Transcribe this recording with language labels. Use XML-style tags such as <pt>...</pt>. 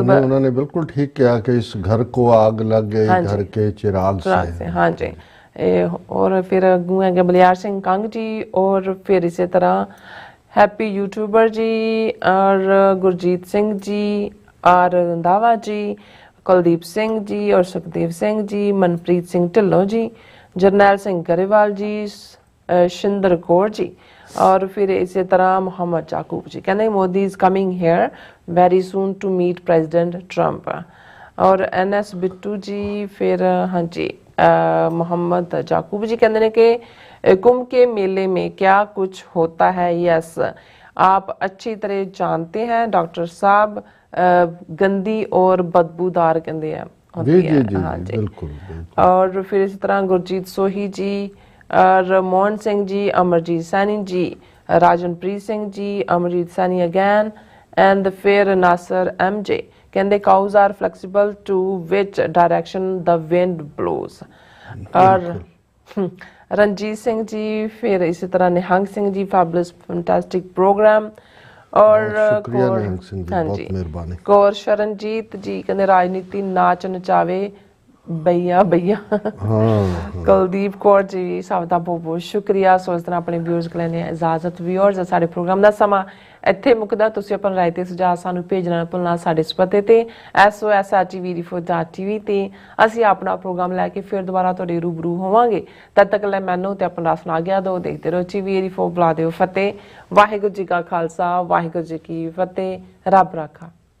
<hi>उन्होंने बिल्कुल ठीक किया कि इस घर को आग लग गई, घर के चिराग से। हाँ जी। और फिर बलियार सिंह कंग जी, और फिर इसी तरह हैप्पी यूट्यूबर जी और गुरजीत सिंह जी और रंधावा जी,</hi> <pa>ਕੁਲਦੀਪ ਸਿੰਘ ਜੀ ਔਰ ਸੁਖਦੇਵ ਸਿੰਘ ਜੀ, ਮਨਪ੍ਰੀਤ ਸਿੰਘ ਢਿੱਲੋਂ ਜੀ, ਜਰਨੈਲ ਸਿੰਘ ਗਰੇਵਾਲ ਜੀ, ਸ਼ਿੰਦਰ ਕੌਰ ਜੀ ਔਰ ਫਿਰ ਇਸੇ ਤਰ੍ਹਾਂ ਮੁਹੰਮਦ ਯਾਕੂਬ ਜੀ।</pa> <en>ਕਹਿੰਦੇ Modi is coming here very soon to meet president Trump.</en> <pa>ਔਰ NS ਬਿੱਟੂ ਜੀ, ਫਿਰ ਹਾਂਜੀ</pa> <hi>मोहम्मद याकूब जी कहते हैं कि कुंभ के मेले में क्या कुछ होता है। यस, आप अच्छी तरह जानते हैं डॉक्टर साहब, गंदी और बदबूदार कहते हैं जी जी जी बिल्कुल। और फिर इसी तरह गुरजीत सोही जी और मोहन सिंह जी, अमरजीत सैनी जी, राजनप्रीत सिंह जी, अमरजीत सैनी अगैन एंड फिर नासर MJ कहते</hi> <en>cows are flexible to which direction the wind blows।</en> <hi>और रंजीत सिंह जी, फिर इसी तरह Nihang Singh ji, fabulous fantastic programme. और शुक्रिया निहंग सिंह जी, बहुत मेहरबानी। कौर शरणजीत जी कहते</hi> <pa>राजनीति नाच नचावे भैया भैया।</pa> <hi>हाँ। कुलदीप कौर जी, सब का बहुत बहुत शुक्रिया। सो इस तरह अपने व्यूअर्स को लेने इजाजत।</hi> <pa>व्यूअर्स साडे प्रोग्राम का समा ਇੱਥੇ ਮੁੱਕਦਾ। ਤੁਸੀਂ ਆਪਣਾ ਰਾਏ ਤੇ ਸੁਝਾਅ ਸਾਨੂੰ ਭੇਜਣਾ ਨਾ ਭੁੱਲਣਾ ਸਾਡੇ ਇਸ ਪਤੇ ਤੇ SOS@tvrefor.tv ਤੇ ਅਸੀਂ ਆਪਣਾ ਪ੍ਰੋਗਰਾਮ ਲੈ ਕੇ ਫਿਰ ਦੁਬਾਰਾ ਤੁਹਾਡੇ ਰੂਬਰੂ ਹੋਵਾਂਗੇ। ਤਦ ਤੱਕ ਲੈ ਮੈਨੂੰ ਤੇ ਆਪਣਾ ਸੁਣਾ ਗਿਆ ਦੋ ਦੇਖਦੇ ਰਹੋ TVRE4। ਬੁਲਾ ਦਿਓ ਫਤਿਹ। ਵਾਹਿਗੁਰੂ ਜੀ ਕਾ ਖਾਲਸਾ, ਵਾਹਿਗੁਰੂ ਜੀ ਕੀ ਫਤਿਹ। ਰੱਬ ਰਾਖਾ।</pa>